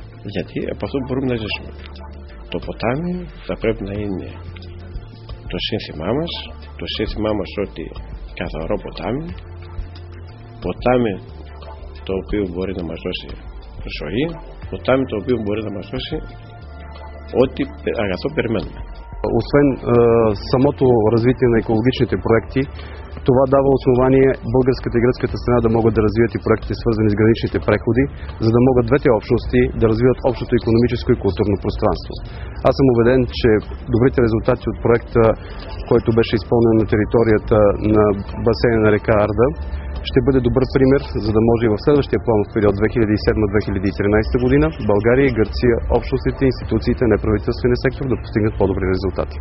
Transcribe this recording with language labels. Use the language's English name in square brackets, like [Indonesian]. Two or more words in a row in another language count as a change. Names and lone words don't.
[Greek] Γιατί από αυτό μπορούμε να ζήσουμε. Το ποτάμι θα πρέπει να είναι το σύνθημά μας, το σύνθημά μας ότι καθαρό ποτάμι, ποτάμι το οποίο μπορεί να μας δώσει ζωή, ποτάμι το οποίο μπορεί να μας δώσει ό,τι αγαθό περιμένουμε. [Bulgarian] Освен самото развитие на екологичните проекти, това дава основание българската и гръцката страна да могат да развият и проектите, свързани с граничните преходи, за да могат двете общности да развиват общото икономическо и културно пространство. Аз съм убеден, че добрите резултати от проекта, който беше изпълнен на територията на басейна на река Арда, ще бъде добър пример, за да може и в следващия планов период 2007-2013 година България и Гърция, общностите, институциите, неправителствения сектор да постигнат по-добри резултати.